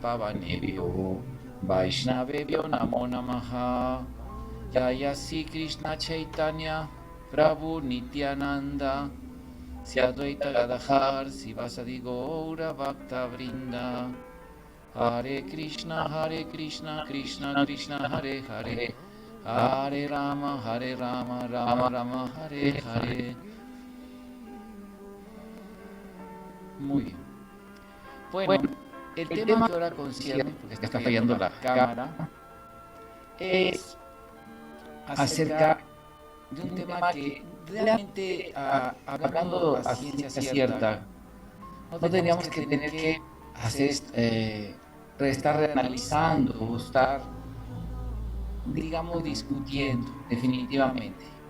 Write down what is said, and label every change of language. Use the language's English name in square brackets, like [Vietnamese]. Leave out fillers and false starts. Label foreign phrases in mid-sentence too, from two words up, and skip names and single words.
[Sanskrit] Pavanebhyo Vaishnavebhyo Namo Namaha Jaya Sri Krishna Chaitanya Prabhu Nityananda Sri Advaita Gadadhar Sivasadi Gaura Bhakta Vrinda Hare Krishna Krishna Krishna Hare Hare Hare Rama Rama Rama Hare Hare. [Spanish] Muy bien. Bueno, el tema que ahora concierne, porque está fallando la cámara, es acerca de un tema que realmente, hablando a ciencia cierta, no tendríamos que tener que hacer, estar reanalizando, estar, digamos, discutiendo definitivamente.